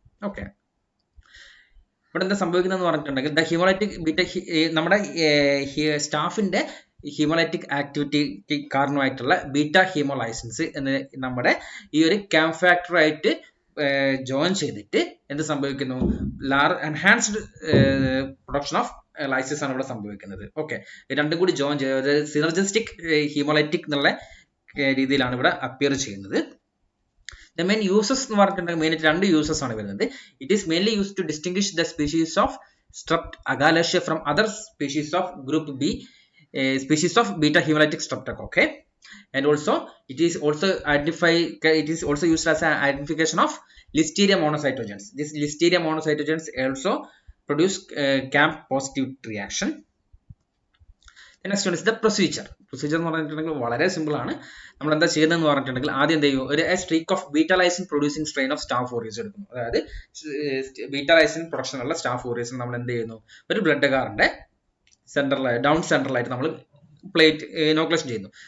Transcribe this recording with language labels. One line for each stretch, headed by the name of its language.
Malayalam: Okay, ഇവിടെ എന്താ സംഭവിക്കുന്നതെന്ന് പറഞ്ഞിട്ടുണ്ടെങ്കിൽ ദ ഹീമോലൈറ്റിക് ബീറ്റ നമ്മുടെ സ്റ്റാഫിന്റെ ഹീമോലൈറ്റിക് ആക്ടിവിറ്റിക്ക് കാരണമായിട്ടുള്ള ബീറ്റ ഹീമോലൈസിൻസ് എന്ന് നമ്മുടെ ഈ ഒരു CAM ഫാക്ടറായിട്ട് ജോയിൻ ചെയ്തിട്ട് എന്ത് സംഭവിക്കുന്നു, എൻഹാൻസ്ഡ് പ്രൊഡക്ഷൻ ഓഫ് ലൈസിസ് ആണ് ഇവിടെ സംഭവിക്കുന്നത്. ഓക്കെ, രണ്ടും കൂടി ജോയിൻ ചെയ്ത് സിനർജിസ്റ്റിക് ഹീമോലൈറ്റിക് എന്നുള്ള രീതിയിലാണ് ഇവിടെ അപ്പിയർ ചെയ്യുന്നത്.
English: The main uses
Malayalam: എന്ന് പറഞ്ഞിട്ടുണ്ടെങ്കിൽ മെയിനായിട്ട് 2 യൂസസ് ആണ് വരുന്നത്.
English: It is mainly used to distinguish the species of Strep agalacea from other species of group B, species of beta hemolytic streptococci, and also it is also used as an identification of Listeria monocytogenes. This Listeria monocytogenes also produce CAM positive reaction. The next one is the procedure.
Malayalam: Procedure എന്ന് പറഞ്ഞിട്ടുണ്ടെങ്കിൽ വളരെ simple ആണ്. നമ്മൾ എന്താ ചെയ്യുന്നതെന്ന് പറഞ്ഞിട്ടുണ്ടെങ്കിൽ ആദ്യം എന്ത് ചെയ്യും, ഒരു streak of beta lysine producing strain of staff ഓറിയസ് എടുക്കുന്നു. അതായത് ബീറ്റ ലൈസിൻ പ്രൊഡക്ഷൻ ഉള്ള സ്റ്റാഫ് ഓറിയസ് നമ്മൾ എന്ത് ചെയ്യുന്നു, ഒരു ബ്ലഡ് അഗാറിന്റെ ഡൗൺ സെൻട്രലായിട്ട് നമ്മൾ പ്ലേറ്റ് ഇനോക്കുലേഷൻ ചെയ്യുന്നു.